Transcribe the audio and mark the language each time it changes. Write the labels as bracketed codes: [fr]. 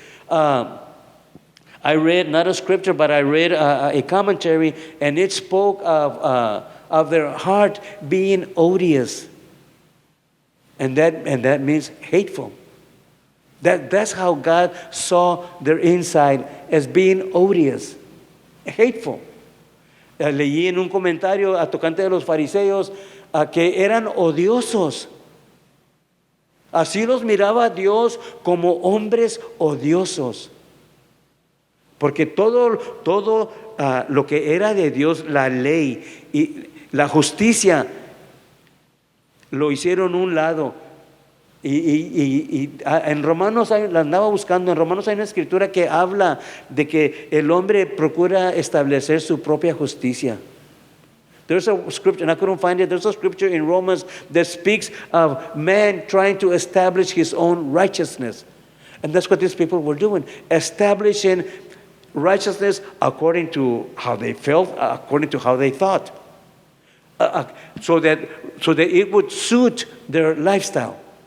[en] I read, not a scripture, but I read a commentary, and it spoke of their heart being odious. And that means hateful. That's how God saw their inside, as being odious, hateful. [es] Leí en un comentario a tocante de los fariseos que eran odiosos. Así los miraba Dios, como hombres odiosos. Porque todo lo que era de Dios, la ley y la justicia, lo hicieron a un lado. Y en Romanos, la andaba buscando, en Romanos hay una escritura que habla de que el hombre procura establecer su propia justicia. [en] There's a scripture, and I couldn't find it. There's a scripture in Romans that speaks of man trying to establish his own righteousness. And that's what these people were doing, establishing righteousness according to how they felt, according to how they thought, so that it would suit their lifestyle.